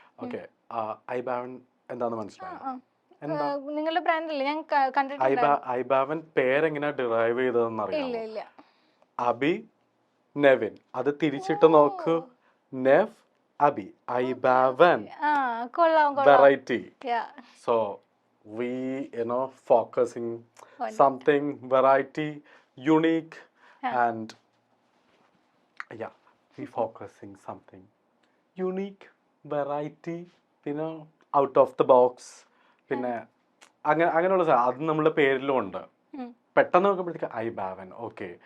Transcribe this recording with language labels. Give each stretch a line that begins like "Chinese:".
Malayalam: Okay, ഐബാവൻ എന്താന്ന് മനസ്സിലായോ? നിങ്ങളുടെ ബ്രാൻഡല്ലേ? ഞാൻ കണ്ടിട്ടുണ്ട്. ഐബാവൻ പേരെങ്ങനെ ഡിറൈവ് ചെയ്തതെന്ന് അറിയാമോ? അബി നെവിൻ, അത് തിരിച്ചിട്ട് നോക്കൂ, നെവ് Abi, ഐബാവൻ, variety.
English: So we focusing something variety, unique, and yeah, we focusing something unique, variety, out of the box.
Malayalam: പിന്നെ അങ്ങനെയുള്ള അത് നമ്മുടെ പേരിലും ഉണ്ട്. പെട്ടെന്ന് നോക്കുമ്പോഴത്തേക്ക് ഐബാവൻ, ഓക്കെ.